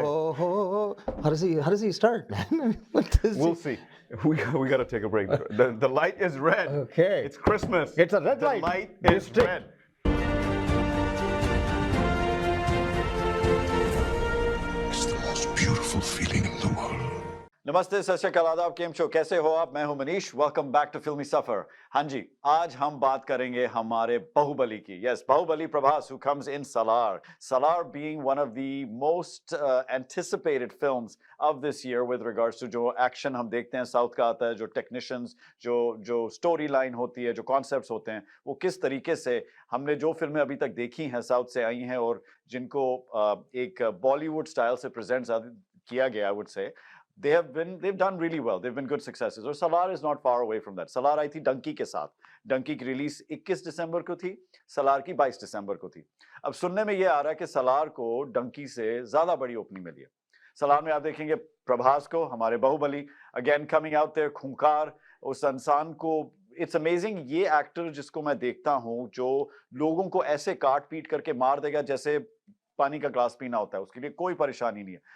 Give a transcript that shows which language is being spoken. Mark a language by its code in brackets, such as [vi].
[en] ho ho ho. How does he start, man? We'll see. We got to take a break. The light is red. Okay. It's Christmas. It's a red light. The light is red. It's the most beautiful feeling in the world. [hi] नमस्ते, सत श्री अकाल, आदाब, केम छो, कैसे हो आप? मैं हूं मनीष। वेलकम बैक टू फिल्मी सफर। हाँ जी, आज हम बात करेंगे हमारे बाहुबली की। [en] Yes, Baahubali Prabhas, who comes in Salar. Salar being one of the most anticipated films of this year with regards to [hi] जो एक्शन हम देखते हैं साउथ का आता है, जो टेक्नीशियंस, जो स्टोरी लाइन होती है, जो कॉन्सेप्ट्स होते हैं, वो किस तरीके से हमने जो फिल्में अभी तक देखी हैं साउथ से आई हैं और जिनको एक बॉलीवुड स्टाइल से प्रेजेंट किया गया, [en] I would say. They've done really well. They've been good successes. और Salar is not far away from that. [hi] Salaar आई थी डंकी के साथ। डंकी की रिलीज 21 दिसंबर को थी, सलार की 22 दिसंबर को थी। अब सुनने में ये आ रहा है कि सलार को डंकी से ज्यादा बड़ी ओपनिंग मिली है। सलार में आप देखेंगे प्रभास को, हमारे Baahubali, again coming out there, खूंखार, उस इंसान को। इट्स अमेजिंग, ये एक्टर जिसको मैं देखता हूँ, जो लोगों को ऐसे काट पीट करके मार देगा जैसे पानी का ग्लास पीना होता है, उसके लिए कोई परेशानी नहीं है।